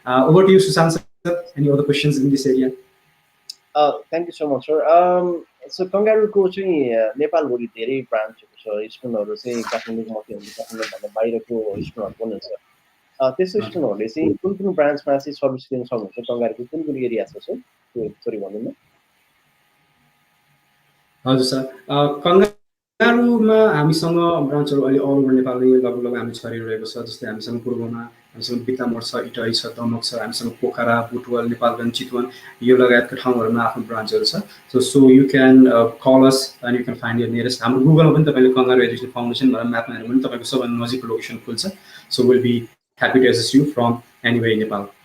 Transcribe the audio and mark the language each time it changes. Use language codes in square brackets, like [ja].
[en] Over to you Sushant sir, any other questions in this area? Thank you so much sir. [ne] So कङ्गारूको चाहिँ नेपालभरि धेरै ब्रान्चहरू छ। स्टुडेन्टहरू चाहिँ काठमाडौँ मात्रै हुन्छ, काठमाडौँभन्दा बाहिरको स्टुडेन्टहरू पनि हुन्छ। त्यस्तो स्टुडेन्टहरूले चाहिँ कुन ब्रान्चमा चाहिँ सर्भिस लिन सक्नुहुन्छ? कङ्गारूको कुन एरिया छ सर? त्यो थोरै भन्नु न। हजुर सर, कङ्गारूमा हामीसँग ब्रान्चहरू अहिले अल ओभर नेपालमै लगभग हामी छरिरहेको छ। जस्तै हामीसँग पूर्वमा हामीसँग बितामोड छ, इटहरी छ, दमक छ, हामीसँग पोखरा, बुटवल, नेपालगञ्ज, चितवन यो लगायतका ठाउँहरूमा आफ्नो ब्रान्चहरू छ। [en] So you can call us and you can find your nearest. [ne] हाम्रो गुगलमा पनि तपाईँले कङ्गारू एजुकेसन फाउन्डेसन भनेर म्यापमा हेर्नु भने तपाईँको सबभन्दा नजिकको लोकेसन खुल्छ। [en] So will be happy to assist you from anywhere in Nepal.